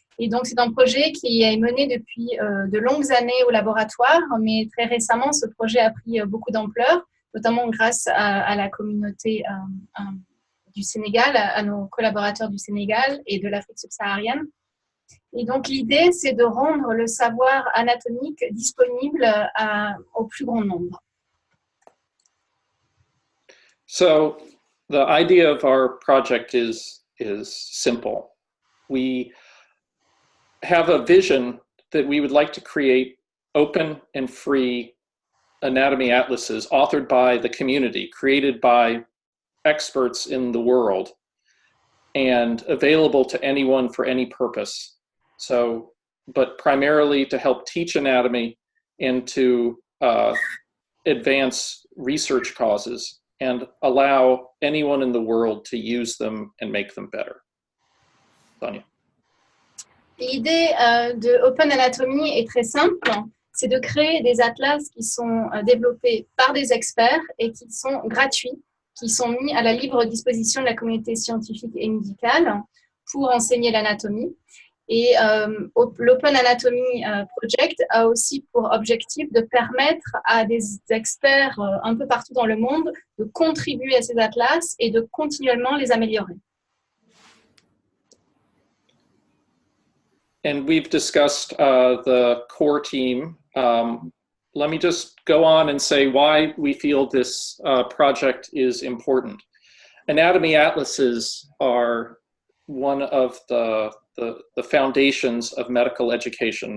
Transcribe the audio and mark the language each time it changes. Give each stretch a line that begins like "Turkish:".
French: Et donc, c'est un projet qui est mené depuis de longues années au laboratoire, mais très récemment, ce projet a pris beaucoup d'ampleur, notamment grâce à la communauté du Sénégal, à nos collaborateurs du Sénégal et de l'Afrique subsaharienne. Et donc, l'idée, c'est de rendre le savoir anatomique disponible au plus grand nombre.
English: So, the idea of our project is simple. We have a vision that we would like to create open and free anatomy atlases authored by the community, created by experts in the world, and available to anyone for any purpose. So, but primarily to help teach anatomy and to advance research causes and allow anyone in the world to use them and make them better. Sonia.
French: L'idée de Open Anatomy est très simple. C'est de créer des atlas qui sont développés par des experts et qui sont gratuits, qui sont mis à la libre disposition de la communauté scientifique et médicale pour enseigner l'anatomie. Et l'Open Anatomy Project a aussi pour objectif de permettre à des experts un peu partout dans le monde de contribuer à ces atlas et de continuellement les améliorer.
English: And we've discussed the core team. Let me just go on and say why we feel this project is important. Anatomy atlases are one of the foundations of medical education.